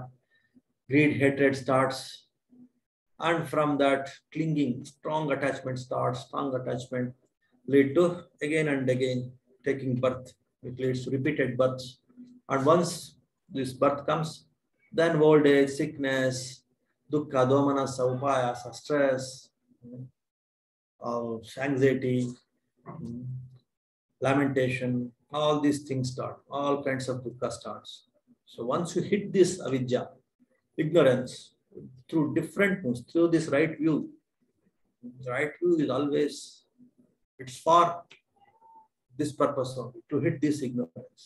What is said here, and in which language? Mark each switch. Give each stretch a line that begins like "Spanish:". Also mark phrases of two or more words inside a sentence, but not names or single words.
English: Greed, hatred starts. And from that, clinging, strong attachment starts. Strong attachment lead to again and again taking birth. It leads to repeated births. And once this birth comes, then old age, sickness,
Pali: dukkha, domanasa, upayasa,
English: stress, anxiety, lamentation, all these things start. All kinds of dukkha starts. So once you hit this avidya, ignorance, through different moves, through this right view is always, it's for this purpose only, to hit this ignorance.